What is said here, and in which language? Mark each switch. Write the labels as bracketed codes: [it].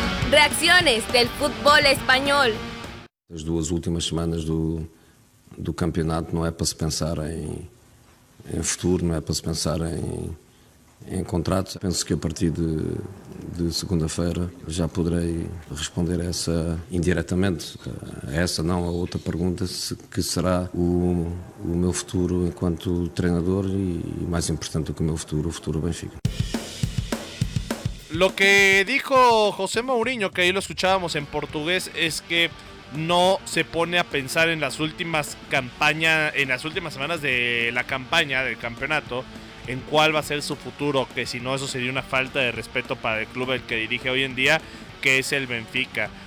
[es] Reacciones del fútbol español. Las dos últimas semanas do campeonato no es para se pensar en futuro, no es para se pensar en contratos. [pt] Penso que a partir de segunda-feira já poderei responder a essa indiretamente. A essa não, a outra pergunta, que será o meu futuro enquanto treinador [es] y más importante [pt] do que o meu futuro, o futuro Benfica. [es] Lo que dijo José Mourinho, que ahí lo escuchábamos en portugués, es que no se pone a pensar en las últimas campañas, en las últimas semanas de la campaña del campeonato, en cuál va a ser su futuro, que si no eso sería una falta de respeto para el club el que dirige hoy en día, que es el Benfica.